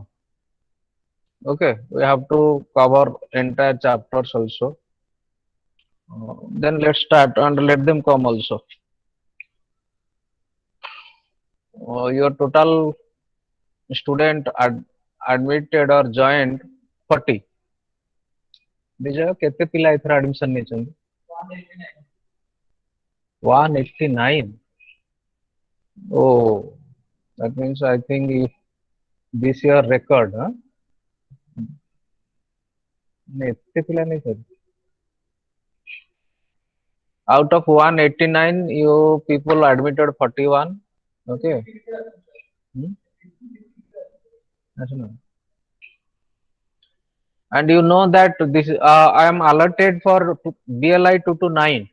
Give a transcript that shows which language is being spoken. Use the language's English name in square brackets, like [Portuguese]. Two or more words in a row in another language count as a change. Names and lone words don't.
[English] Okay, we have to cover entire chapters also. Then let's start and let them come also. Your total student admitted or joined 40. Bijoy, [Odia] କେତେ ପିଲା ଏଥର admission ନେଇଛନ୍ତି? [English] 189. Oh, that means I think this year record, huh? [Odia] ଏତେ ପିଲା ନେଇଛନ୍ତି. [English] Out of 189, you people admitted 41. Okay. And you know that this I am allotted for BLIE-229.